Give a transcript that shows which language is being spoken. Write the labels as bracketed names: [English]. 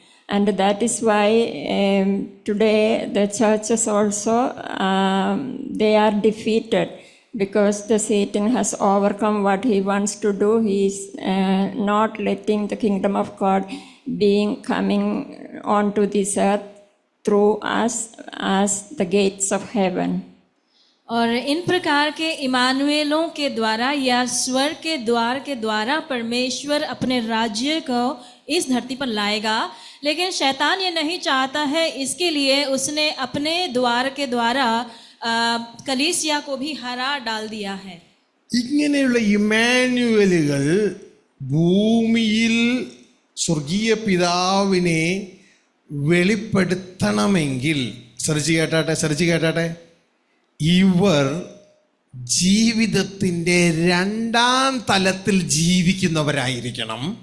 [English] And that is why today the churches also they are defeated, because the Satan has overcome what he wants to do. He is not letting the kingdom of God being coming onto this earth through us as the gates of heaven. [Hindi] और इन प्रकार के इमानुएलों के द्वारा या स्वर्ग के द्वारा परमेश्वर अपने राज्य को इस धरती पर लाएगा, लेकिन शैतान ये नहीं चाहता है. इसके लिए उसने अपने द्वार के द्वारा कलीसिया को भी हरा डाल दिया है. [Malayalam] ഇങ്ങനെയുള്ള ഇമ്മാനുവലുകൾ ഭൂമിയിൽ സ്വർഗീയ പിതാവിനെ വെളിപ്പെടുത്തണമെങ്കിൽ, ശ്രദ്ധിച്ച് കേട്ടാട്ടെ, ഇവർ ജീവിതത്തിൻ്റെ രണ്ടാം തലത്തിൽ ജീവിക്കുന്നവരായിരിക്കണം.